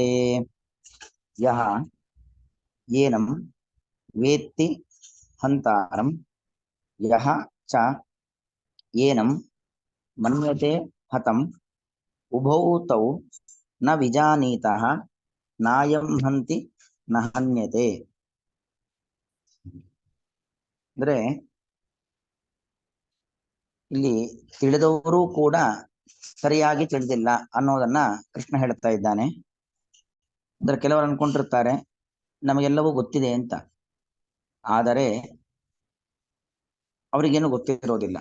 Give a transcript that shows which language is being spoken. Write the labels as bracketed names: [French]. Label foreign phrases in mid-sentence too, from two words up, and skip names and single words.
[Sanskrit] ಯಹ ಯೇನಂ ವೇತ್ತಿ ಹಂತಾರಂ ಯಹ ಚ ಯೇನಂ ಮನ್ಯತೆ ಹತಂ ಉಭೌ ತೌ ನ ವಿಜಾನೀತಃ ನಾಯಂ ಹಂತಿ ನ ಹನ್ಯತೆ. [Kannada] ಅಂದ್ರೆ ಇಲ್ಲಿ ತಿಳಿದವರು ಕೂಡ ಸರಿಯಾಗಿ ತಿಳಿದಿಲ್ಲ ಅನ್ನೋದನ್ನ ಕೃಷ್ಣ ಹೇಳುತ್ತಾ ಇದ್ದಾನೆ. ಅಂದ್ರೆ ಕೆಲವರು ಅನ್ಕೊಂಡಿರ್ತಾರೆ ನಮಗೆಲ್ಲವೂ ಗೊತ್ತಿದೆ ಅಂತ, ಆದರೆ ಅವರಿಗೇನು ಗೊತ್ತಿರೋದಿಲ್ಲ.